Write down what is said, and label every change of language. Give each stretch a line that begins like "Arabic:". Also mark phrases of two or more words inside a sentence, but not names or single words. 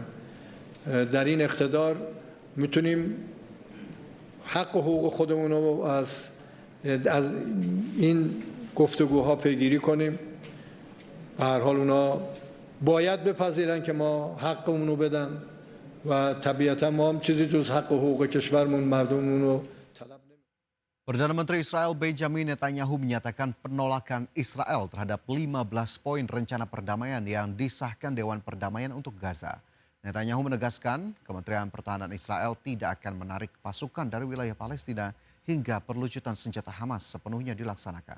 Persian: در این اقتدار میتونیم حق و حقوق خودمون رو از این گفتگوها پیگیری کنیم. به هر حال اونا باید بپذیرن که ما حقمون رو بدن و طبیعتا ما هم چیزی جز حق و حقوق کشورمون مردممون رو طلب نمی.
Indonesian: Perdana Menteri Israel Benjamin Netanyahu menyatakan penolakan Israel terhadap 15 poin rencana perdamaian yang disahkan Dewan Perdamaian untuk Gaza. Netanyahu menegaskan Kementerian Pertahanan Israel tidak akan menarik pasukan dari wilayah Palestina hingga perlucutan senjata Hamas sepenuhnya dilaksanakan.